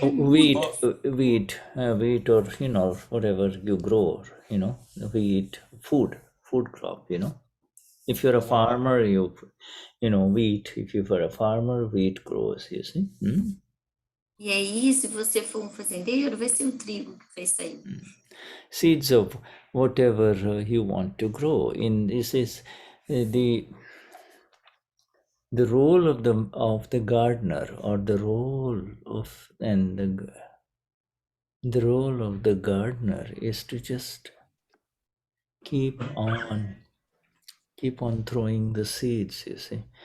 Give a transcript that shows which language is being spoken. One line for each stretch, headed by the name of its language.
English: wheat, or whatever you grow, wheat, food crop, If you're a farmer, wheat. If you're a farmer, wheat grows, you see.
Portuguese: E aí, se você for um fazendeiro, vai ser o trigo que vai sair.
English: Seeds of whatever you want to grow. This is the role of the gardener, or the role of the role of the gardener is to just keep on throwing the seeds, you see.